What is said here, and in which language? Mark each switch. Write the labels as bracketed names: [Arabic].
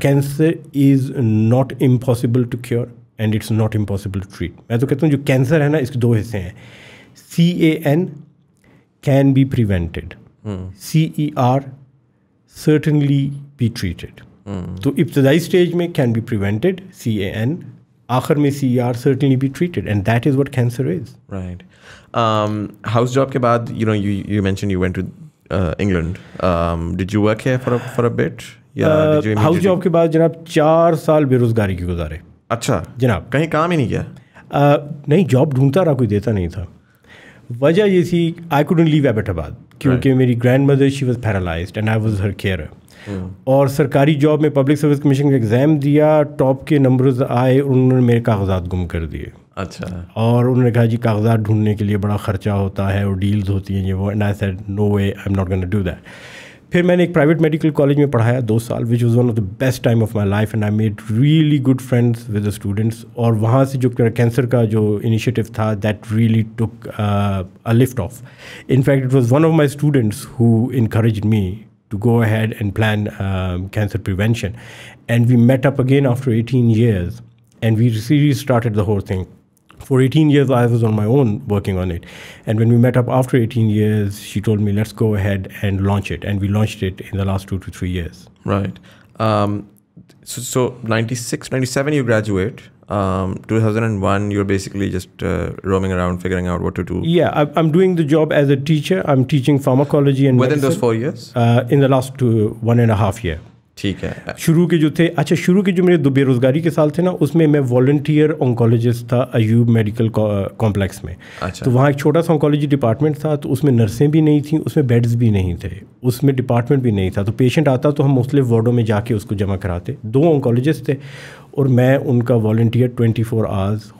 [English] Cancer is not impossible to cure, and it's not impossible to treat. [Hindi] मैं तो कहता हूँ जो कैंसर है ना, इसके 2 हिस्से हैं. CAN [English] can be prevented, [Hindi] CER [English] Certainly be treated. [Hindi] तो इब्तदाई स्टेज में [English] can be prevented, [Hindi] CAN. आखिर में [English] CER certainly be treated, and that is what cancer is. Right. House job [Hindi] के बाद, [English] you mentioned you went to England. Did you work here for a bit? [Hindi] House job के बाद जनाब 4 साल बेरोज़गारी की गुजारे. अच्छा. जनाब कहीं काम ही नहीं किया? नहीं, जॉब ढूंढता रहा, कोई देता नहीं था. वजह ये थी, [English] I couldn't leave Abbottabad, [Hindi] क्योंकि मेरी grand mother [English] She was paralysed and I was her care. [Hindi] और सरकारी जॉब में पब्लिक सर्विस कमीशन का एग्ज़ाम दिया, टॉप के नंबर्स आए, उन्होंने मेरे कागजात गुम कर दिए. अच्छा. और उन्होंने कहा जी कागजात ढूंढने के लिए बड़ा ख़र्चा होता है और डील्स होती हैं ये वो. [English] And I said no way, I am not gonna do that. [Hindi] फिर मैंने एक प्राइवेट मेडिकल कॉलेज में पढ़ाया 2 साल, [English] Which was one of the best time of my life, and I made really good friends with the students. [Hindi] और वहाँ से जो कैंसर का जो इनिशिएटिव था, [English] That really took a lift off. In fact it was one of my students who encouraged me to go ahead and plan cancer prevention. And we met up again after 18 years, and we restarted the whole thing. For 18 years, I was on my own working on it. And when we met up after 18 years, she told me, let's go ahead and launch it. And we launched it in the last 2 to 3 years. Right. So 96, 97, you graduate. 2001, you're basically just roaming around, figuring out what to do. Yeah, I'm doing the job as a teacher. I'm teaching pharmacology and within medicine. those 4 years? In the last 1.5 year. [Hindi] ठीक है. शुरू के जो थे, अच्छा शुरू के जो मेरे 2 बेरोज़गारी के साल थे ना, उसमें मैं वॉलंटियर ऑन्कोलॉजिस्ट था अयूब मेडिकल कॉम्प्लेक्स में. अच्छा. तो वहाँ एक छोटा सा ऑन्कोलॉजी डिपार्टमेंट था, तो उसमें नर्सें भी नहीं थी, उसमें बेड्स भी नहीं थे, उसमें डिपार्टमेंट भी नहीं था. तो पेशेंट आता तो हम मुख्तलिफ वार्डों में जाके उसको जमा कराते. 2 ऑन्कोलॉजिस्ट थे और मैं उनका वॉलंटियर 24 आवर्स.